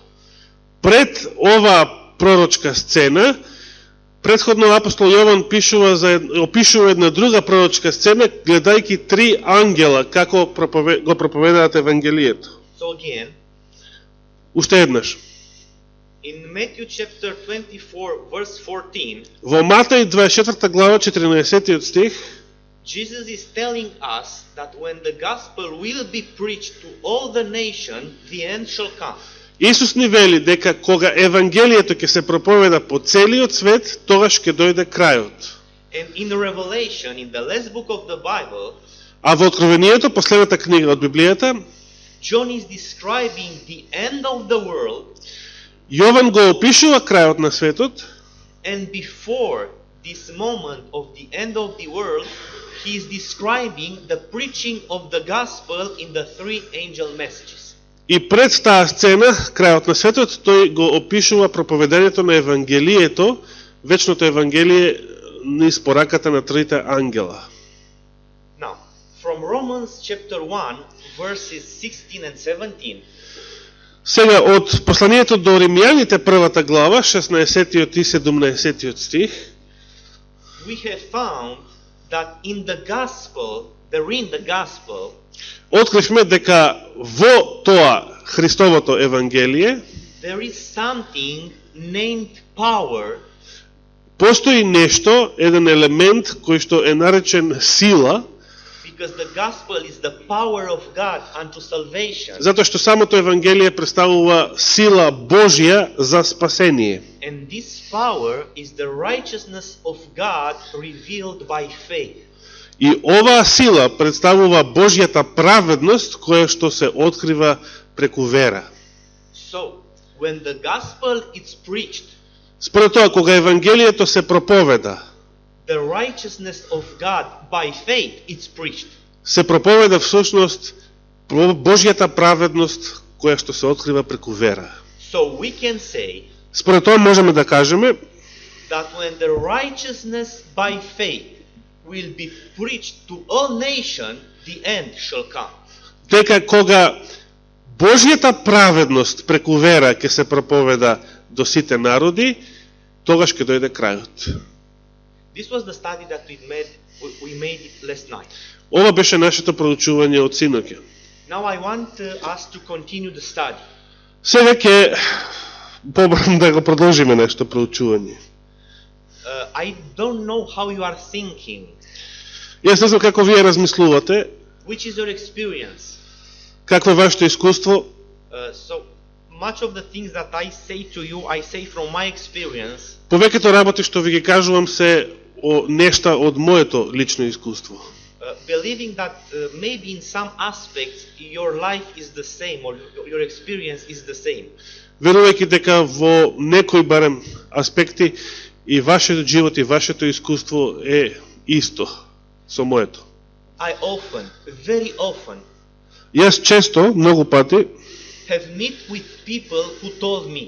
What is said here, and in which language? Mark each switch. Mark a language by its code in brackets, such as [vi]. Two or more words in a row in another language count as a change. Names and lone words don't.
[mk] Пред оваа пророчка сцена, претходно апостол Јован опишува една друга пророчка сцена, гледајќи три ангела како го проповедаат евангелието. [en] So again, [mk] Уште еднаш. [en] in Matthew chapter 24 verse 14, [mk] Во Матеј 24 глава 14 стих, [en] Jesus is telling us that when the gospel will be preached to all the nation, the end shall come. [mk] Исус ни вели дека кога евангелието ќе се проповеда по целиот свет, тогаш ќе дојде крајот. [en] And in Revelation, in the last book of the Bible, [mk] А во Откровението, последната книга од Библијата, [en] John is describing the end of the world, [mk] Јован го опишува крајот на светот, [en] and before this moment of the end of the world, he is describing the preaching of the gospel in the three angel messages. [mk] и пред таа сцена, крајот на светот, тој го опишува проповедањето на евангелието, вечното евангелие низ пораката на трите ангела. [en] Now, from Romans chapter 1, verses 16 and 17, [mk] Сега, од посланието до Римјаните, првата глава, 16 и 17 стих, [en] we have found that in the gospel, [mk] откривме дека во тоа Христовото евангелие [en] there is something named power, [mk] постои нешто, еден елемент кој што е наречен сила, [en] because the gospel is the power of God unto salvation. [mk] затоа што самото евангелие представува сила Божја за спасение. [en] And this power is the righteousness of God revealed by faith. [mk] И оваа сила представува Божјата праведност која што се открива преку вера. [en] So, when the gospel is preached, [mk] Според тоа, кога евангелието се проповеда, [en] the righteousness of God by faith is preached. [mk] се проповеда всушност Божјата праведност која што се открива преку вера. [en] So we can say [mk] Според тоа можеме да кажеме [en] that when the righteousness by faith will be preached to all nations, the end shall come. [mk] дека кога Божјата праведност преку вера ќе се проповеда до сите народи, тогаш ќе дојде крајот. [en] This was the study that we made it last night. [mk] Ова беше нашето проучување од синоќа. [en] Now I want us to continue the study. [mk] Сега ќе побрзо да го продолжиме нашето проучување. [en] I don't know how you are thinking. [mk] Јас не знам како вие размислувате, [en] Which is your experience? [mk] какво е вашето искуство. [en] So much of the things that I say to you, I say from my experience. [mk] Повеќето работи што ви ги кажувам се нешта од моето лично искуство. [en] Believing that maybe in some aspects your life is the same or your experience is the same. [mk] Верувајќи дека во некои барем аспекти и вашето живот и вашето искуство е исто со моето. [en] I often, very often, [mk] Јас често, многу пати, [en] have met with people who told me